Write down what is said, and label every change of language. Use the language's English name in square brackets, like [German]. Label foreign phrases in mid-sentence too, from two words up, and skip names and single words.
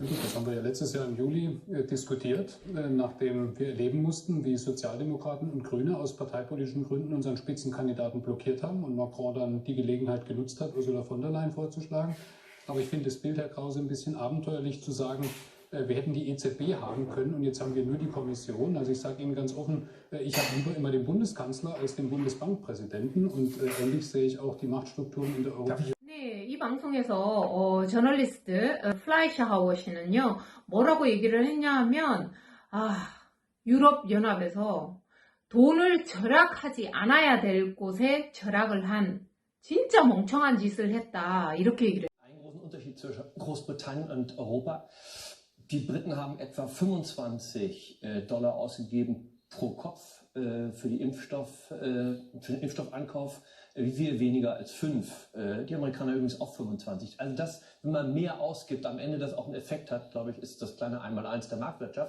[German] Das haben wir ja letztes Jahr im Juli diskutiert, nachdem wir erleben mussten, wie Sozialdemokraten und Grüne aus parteipolitischen Gründen unseren Spitzenkandidaten blockiert haben und Macron dann die Gelegenheit genutzt hat, Ursula von der Leyen vorzuschlagen. Aber ich finde das Bild, Herr Krause, ein bisschen abenteuerlich zu sagen, wir hätten die EZB haben können und jetzt haben wir nur die Kommission. Also ich sage Ihnen ganz offen, ich habe lieber immer den Bundeskanzler als den Bundesbankpräsidenten, und ähnlich sehe ich auch die Machtstrukturen in der Europäischen Union. [Korean] 네, 이 방송에서 저널리스트 플라이샤하워 씨는요, 뭐라고 얘기를 했냐 하면, 유럽연합에서 돈을 절약하지 않아야 될 곳에 절약을 한 진짜 멍청한 짓을 했다. 이렇게 얘기를 해요. [German] Einen großen Unterschied zwischen Großbritannien und Europa. Die Briten haben etwa 25 Dollar ausgegeben pro Kopf für den Impfstoffankauf, wie wir weniger als 5. Die Amerikaner übrigens auch 25. Also das, wenn man mehr ausgibt, am Ende das auch einen Effekt hat, glaube ich, ist das kleine Einmaleins der Marktwirtschaft.